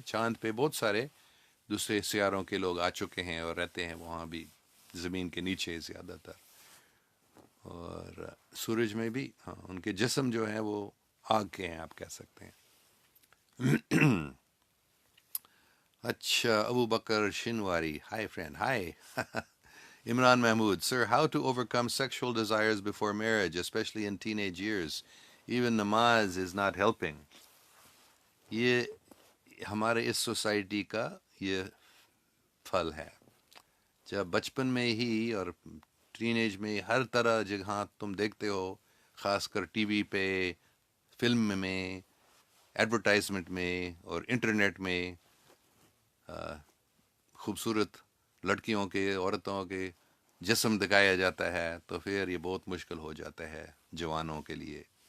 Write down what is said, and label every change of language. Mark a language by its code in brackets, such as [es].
[ur] چاند پہ بہت سارے دوسرے سیاروں کے لوگ آ چکے ہیں اور رہتے ہیں وہاں بھی، زمین کے نیچے زیادہ تر. اور سورج میں بھی ہاں، ان کے جسم جو ہیں وہ آگ کے ہیں آپ کہہ سکتے ہیں. اچھا، ابو بکر Shinwari, hi friend, high. [en] Imran Mahmood, sir, how to overcome sexual desires before marriage, especially in teenage years? Even namaz is not helping. [ur] یہ ہمارے اس سوسائٹی کا یہ پھل ہے. جب بچپن میں ہی اور ٹین ایج میں ہر طرح جہاں تم دیکھتے ہو، خاص کر ٹی وی پہ، فلم میں، ایڈورٹائزمنٹ میں اور انٹرنیٹ میں خوبصورت لڑکیوں کے، عورتوں کے جسم دکھایا جاتا ہے، تو پھر یہ بہت مشکل ہو جاتا ہے جوانوں کے لیے.